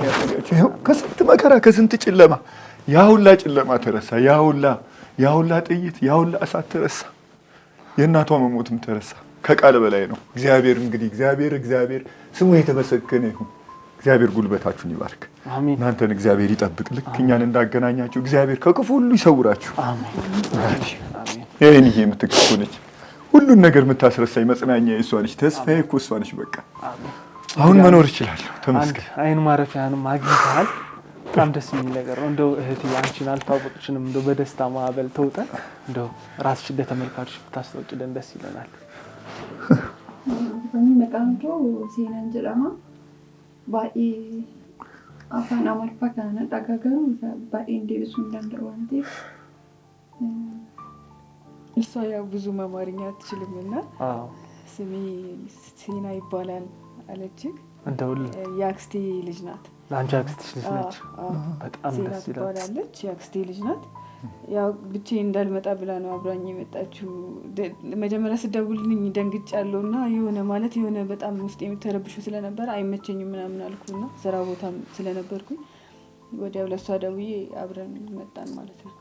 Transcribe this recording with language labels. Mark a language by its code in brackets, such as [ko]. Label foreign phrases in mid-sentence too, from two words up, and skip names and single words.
[am] ያሳያችሁ። ይኸው ከስንት መከራ ከስንት ጨለማ ያ ሁላ ጨለማ ተረሳ። ያ ሁላ ጥይት፣ ያ ሁላ እሳት ተረሳ። የእናቷ መሞትም ተረሳ። ከቃል በላይ ነው። እግዚአብሔር እንግዲህ እግዚአብሔር ስሙ የተመሰገነ ይሁን። እግዚአብሔር ጉልበታችሁን ይባርክ። እናንተን እግዚአብሔር ይጠብቅ። ልክ እኛን እንዳገናኛችሁ እግዚአብሔር ከክፉ ሁሉ ይሰውራችሁ። ይሄን የምትክፉ ነች ሁሉን ነገር የምታስረሳኝ መጽናኛ እሷ ነች። ተስፋዬ እኮ እሷ ነች። በቃ አሁን መኖር እችላለሁ። ተመስገን። አይን ማረፊያንም አግኝተሃል። በጣም ደስ የሚል ነገር ነው። እንደው እህቴ አንቺን አልታወቅሽንም። እንደው በደስታ ማዕበል ተውጠን እንደው ራስሽ ለተመልካቾች ብታስታውቂልን ደስ ይለናል። [om] Kami maqaan koo Seenaan jedhama. baay'ee afaan Amaariffaa kana dhagaa garuu baay'ee deebisuu hin danda'u waan ta'eef [am] እሷ ያው ብዙም አማርኛ አትችልምና ስሜ ሲና ይባላል አለችኝ። እንደውል የአክስቴ ልጅ ናት። ለአንቺ አክስትሽ ልጅ ነች? በጣም ደስ ይላል። ትባላለች። የአክስቴ ልጅ ናት። ያው ብቻዬን እንዳልመጣ ብላ ነው አብራኝ የመጣችው። መጀመሪያ ስደውልልኝ ደንግጫለሁና የሆነ በጣም ውስጥ የሚተረብሹ ስለነበር አይመቸኝም ምናምን አልኩና ስራ ቦታም ስለነበርኩኝ ወዲያው ለሷ ደውዬ አብረን መጣን ማለት ነው።